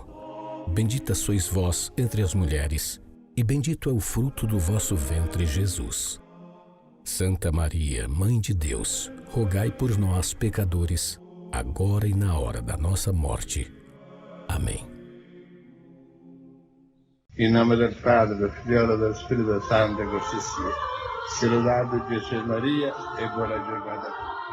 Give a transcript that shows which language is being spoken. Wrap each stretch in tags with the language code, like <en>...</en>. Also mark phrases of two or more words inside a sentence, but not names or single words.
<pt>Bendita sois vós entre as mulheres, e bendito é o fruto do vosso ventre, Jesus. Santa Maria, Mãe de Deus, rogai por nós, pecadores, agora e na hora da nossa morte. Amém.</pt> <it>In nome del Padre, del Figlio e del Spirito Santo, così sia. Lodato Gesù Maria e buona giornata.</it>